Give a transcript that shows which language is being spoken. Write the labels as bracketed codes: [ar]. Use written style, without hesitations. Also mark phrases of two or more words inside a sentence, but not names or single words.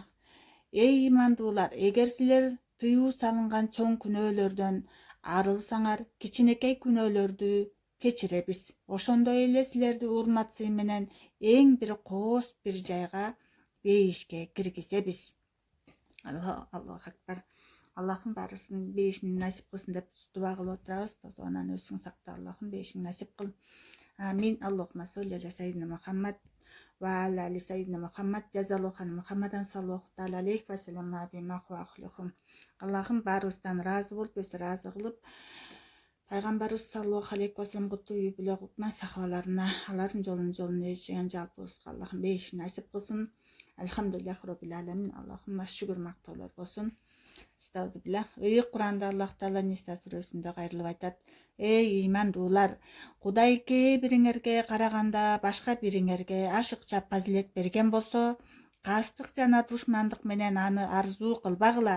[ky] Эй имандуулар, эгер силер тыюу салынган чоң күнөөлөрдөн арылсаңар, кичинекей күнөөлөрдү кечиребиз. Ошондой эле силерди урматсы менен эң бир коос бир жайга бейишке киргизебиз. [ar] الله أكبر. [ky] Аллахым барысын бейишин насип кылсын деп дуа кылып отурабыз. Тозогунан өзүң сакта, Аллахым бейишин насип кыл. Амин. [ar] اللهم صل على سيدنا محمد وعلى آل سيدنا محمد. جزى الله عنا محمدا صلى الله تعالى عليه وسلم بما هو أهله. [ky] Аллахым барыбыздан разы болуп, өзү разы кылып, Пайгамбарыбыз [ar] صلى الله عليه وسلم [ky] куттуу үй бүлө кутма сахабаларына, алардын жолун ээрчиген жалпыбызга Аллахым бейишин насип кылсын. [ar] الحمد لله رب العالمين. [ky] Аллахым шүгүр мактоолор болсун. Астагфируллах. Куранда Аллах Таала Ниса сүрөсүндө кайрылып айтат. Эй имандуулар, Кудай кээ бириңерге караганда башка бириңерге ашыкча фазилет берген болсо, кастык жана душмандык менен аны арзуу кылбагыла.